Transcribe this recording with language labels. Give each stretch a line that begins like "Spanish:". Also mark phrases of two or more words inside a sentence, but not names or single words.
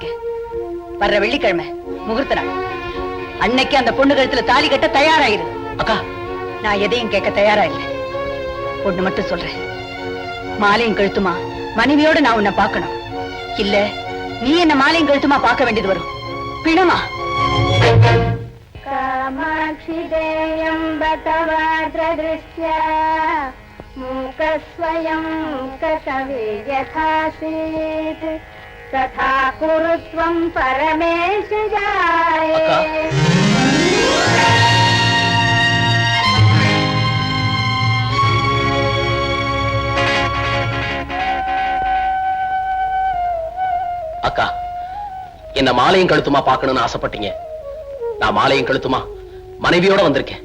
Tamil: வர்ற வெள்ளிக்கிழமை முகூர்த்த நாள். அன்னைக்கு அந்த பொண்ணு கழுத்துல தாலி கட்ட தயாராயிரு. அக்கா, நான் எதையும் கேட்க தயாரா இல்லை. பொண்ணு மட்டும் சொல்றேன், மாலையும் கழுத்துமா மனைவியோட நான் உன்னை பார்க்கணும். இல்ல நீ என்ன மாலையும் கழுத்துமா பார்க்க வேண்டியது வரும். பிணமா?
Sanskrit: कामाक्षिदेयं बतवाद्रदृष्ट्या मूकस्वयं ककवे यथासीत् तथा कुरु त्वं परमेश जाये.
Tamil: அக்கா, என்ன மாலையும் கழுத்துமா பார்க்கணும்னு ஆசைப்பட்டீங்க. நான் மாலையும் கழுத்துமா மனைவியோட வந்திருக்கேன்.